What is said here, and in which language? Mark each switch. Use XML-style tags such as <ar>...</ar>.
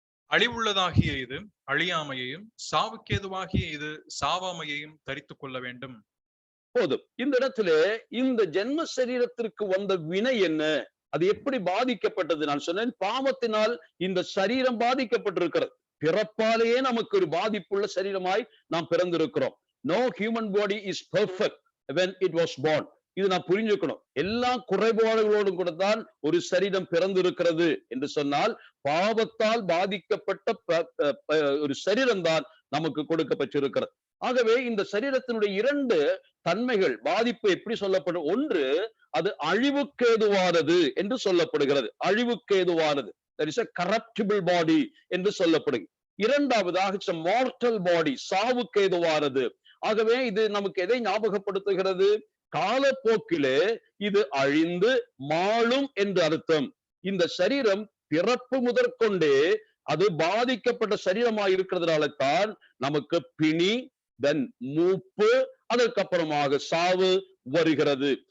<ta>அழிவுள்ளதாகிய இது அழியாமையையும், சாவுக்கேதுவாகிய இது சாவாமையையும் தரித்துக் கொள்ள வேண்டும். போதும். இந்த இடத்திலே இந்த ஜென்ம சரீரத்திற்கு வந்த வினை என்ன, அது எப்படி பாதிக்கப்பட்டது? நான் சொன்னேன், பாவத்தினால் இந்த சரீரம் பாதிக்கப்பட்டிருக்கிறது. பிறப்பாலேயே நமக்கு ஒரு பாதிப்புள்ள சரீரமாய் நாம் பிறந்திருக்கிறோம்.</ta> <en>No human body is perfect when it was born.</en> <ta>இது நான் புரிஞ்சுக்கணும். எல்லா குறைபாடுகளோடும் கூட தான் ஒரு சரீரம் பிறந்திருக்கிறது என்று சொன்னால், பாவத்தால் பாதிக்கப்பட்ட ஒரு சரீரம் தான் நமக்கு கொடுக்கப்பட்டிருக்கிறது. ஆகவே இந்த சரீரத்தினுடைய 2 தன்மைகள் பாதிப்பு எப்படி சொல்லப்படும்? ஒன்று, அது அழிவுக்கேதுவானது என்று சொல்லப்படுகிறது. அழிவுக்கேதுவானது,</ta> <en>that is a corruptible body</en> <ta>என்று சொல்லப்படுகிறது. இரண்டாவதாக</ta> <en>it's a mortal body,</en> <ta>சாவுக்கேதுவானது. ஆகவே இது நமக்கு எதை ஞாபகப்படுத்துகிறது? காலப்போக்கிலே இது அழிந்து மாளும் என்று அர்த்தம். இந்த சரீரம் பிறப்பு முதற்கொண்டே அது பாதிக்கப்பட்ட சரீரமாக இருக்கிறதுனால தான் நமக்கு பிணி, தென் மூப்பு, அதற்கப்புறமாக சாவு வருகிறது.</ta>